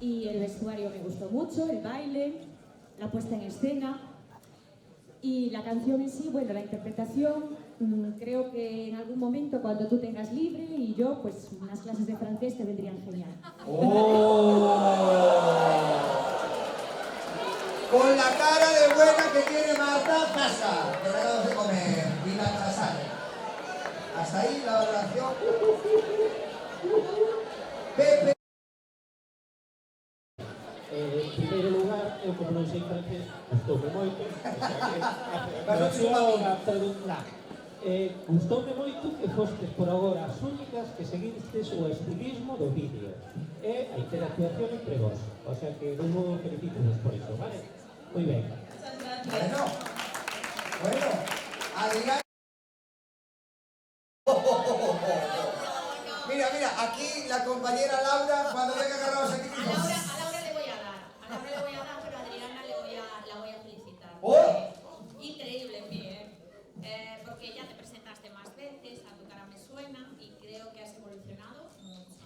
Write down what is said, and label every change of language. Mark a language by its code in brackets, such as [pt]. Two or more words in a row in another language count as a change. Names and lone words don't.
[es] y el vestuario me gustó mucho, el baile, la puesta en escena y la canción en sí, bueno, la interpretación, creo que en algún momento cuando tú tengas libre y yo, pues unas clases de francés te vendrían genial. Con la cara de buena que tiene Marta, pasa. Que le acabamos de comer. Y la sale. Hasta ahí la valoración. Pepe. [gl] En primeiro lugar, eu como non sei francés, gustoume moito, gustoume moito que fostes por agora as únicas que seguistes o estilismo do vídeo e a interactuación entre vos, o sea que vos felicitamos por iso, vale? Moi ben. Bueno, [es] Adrián. Mira, aquí la compañera Laura, cuando venga agarrados aquí. A Laura le voy a dar, pero a Adriana la voy a felicitar. ¡Oh! Increíble, porque ya te presentaste más veces, a tu cara me suena y creo que has evolucionado mucho.